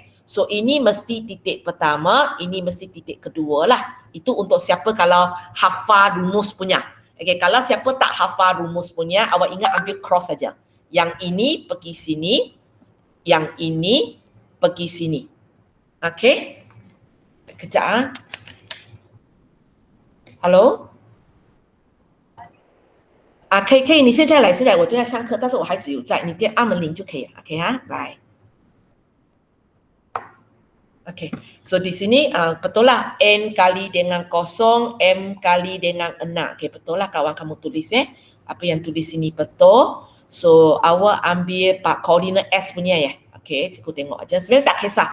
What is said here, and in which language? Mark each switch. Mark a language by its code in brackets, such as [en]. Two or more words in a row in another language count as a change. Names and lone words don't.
[ms] So, ini mesti titik pertama, ini mesti titik kedua lah. Itu untuk siapa kalau hafal rumus punya. Okay, kalau siapa tak hafal rumus punya, awak ingat ambil cross saja. Yang ini pergi sini, yang ini pergi sini. Okay? Kejap Hello？ [zh] 可以，你现在来，我正在上课，但是我孩子有在，你按门铃就可以了 ，OK 来。 [ms] Okay, so di sini betul lah N kali dengan 0, M kali dengan 6. Okay, betul lah kawan kamu tulis Apa yang tulis sini betul. So, awak ambil koordinat S punya Okay, cikgu tengok aja. Sebenarnya tak kisah.